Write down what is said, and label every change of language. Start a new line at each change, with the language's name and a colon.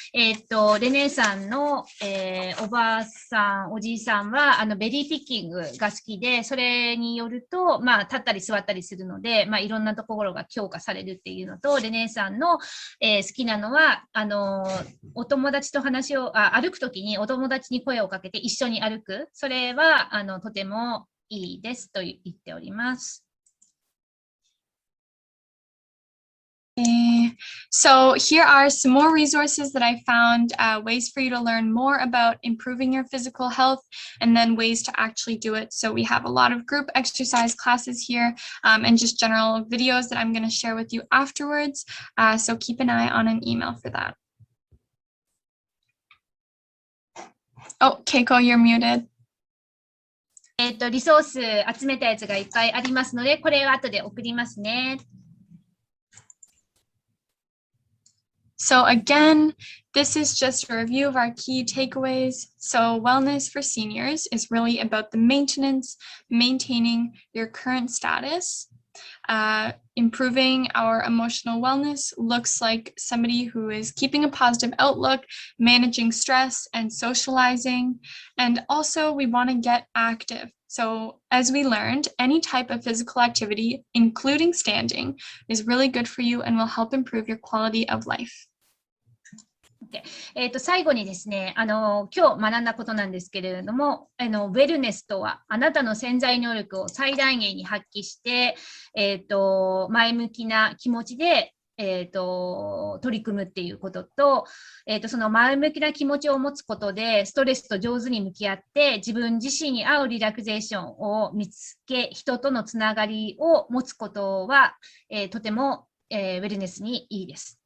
Japanese: レネーさんの、おばあさん、おじいさんは、ベリーピッキングが好きで、それによると、立ったり座ったりするので、いろんなところが強化されるっていうのと、レネーさんの、好きなのは、お友達と歩くときにお友達に声をかけて一緒に歩く。それは、とてもいいですと言っております。
English: So here are some more resources that I found, ways for you to learn more about improving your physical health, and then ways to actually do it. So we have a lot of group exercise classes here, and just general videos that I'm going to share with you afterwards. So keep an eye on an email for that. Oh, Keiko, you're muted.
Japanese: リソース集めたやつがいっぱいありますので、これを後で送りますね。
English: So again, this is just a review of our key takeaways. So wellness for seniors is really about the maintaining your current status. Improving our emotional wellness looks like somebody who is keeping a positive outlook, managing stress, and socializing. And also, we want to get active. So as we learned, any type of physical activity, including standing, is really good for you and will help improve your quality of life.
Japanese: 最後にですね、今日学んだことなんですけれども、ウェルネスとは、あなたの潜在能力を最大限に発揮して、前向きな気持ちで、取り組むっていうことと、その前向きな気持ちを持つことで、ストレスと上手に向き合って、自分自身に合うリラクゼーションを見つけ、人とのつながりを持つことは、とても、ウェルネスにいいです。